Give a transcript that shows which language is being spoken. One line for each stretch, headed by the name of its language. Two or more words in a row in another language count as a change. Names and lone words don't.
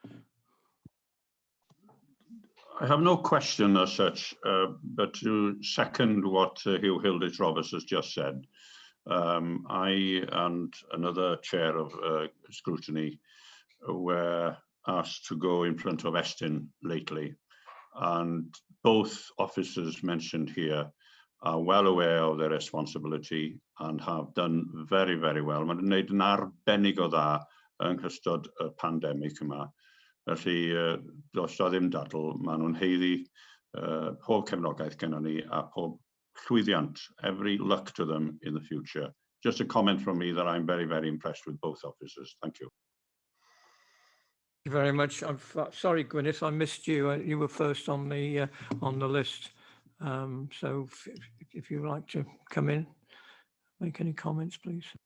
English: I have no question as such, but to second what Hugh Hilditch-Roberts has just said, I and another chair of scrutiny were asked to go in front of Estin lately, and both officers mentioned here are well aware of their responsibility and have done very, very well.
Welsh: Mae'n gwneud yn arbennig o dda yng nghystod y pandemig yma. Felly, does o ddim dadl, maen nhw'n heiddi pob cefnogaeth gennym ni a pob llwyddiant.
English: Every luck to them in the future. Just a comment from me that I'm very, very impressed with both officers. Thank you. Thank you very much. I'm sorry, Gwyneth, I missed you. You were first on the list. So if you'd like to come in, make any comments, please.